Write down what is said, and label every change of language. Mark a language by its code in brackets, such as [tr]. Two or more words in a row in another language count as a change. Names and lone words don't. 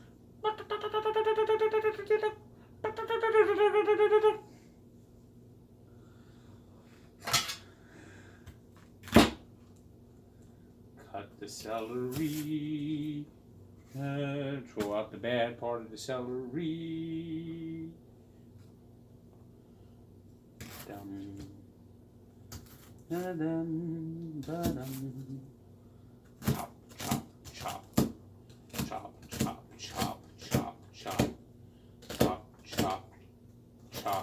[en] Cut the celery. Throw out the bad part of the celery. Dum. Da-dum, da-dum. Chop, chop, chop. Chop, chop, chop, chop, chop. Chop, chop, chop.